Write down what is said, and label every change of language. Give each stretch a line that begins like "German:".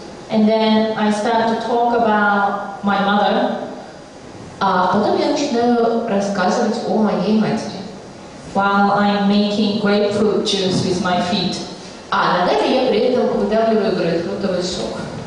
English: And then I start to talk about my mother.
Russian: А потом я начинаю рассказывать о моей матери.
English: While I'm making grapefruit juice with my feet.
Russian: А ногами я при этом выдавливаю грейпфрутовый сок.